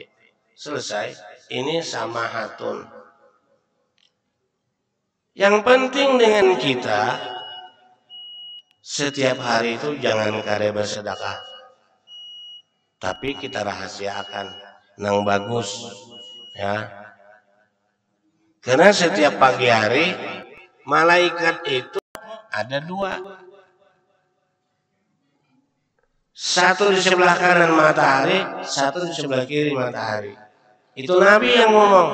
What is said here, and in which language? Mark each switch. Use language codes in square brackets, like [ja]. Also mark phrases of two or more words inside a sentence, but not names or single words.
[id] Selesai. Ini samahatun. Yang penting dengan kita setiap hari itu jangan kada bersedekah, tapi kita rahasiakan nang bagus, ya. Karena setiap pagi hari malaikat itu ada 2. Satu di sebelah kanan matahari, satu di sebelah kiri matahari. Itu Nabi yang ngomong.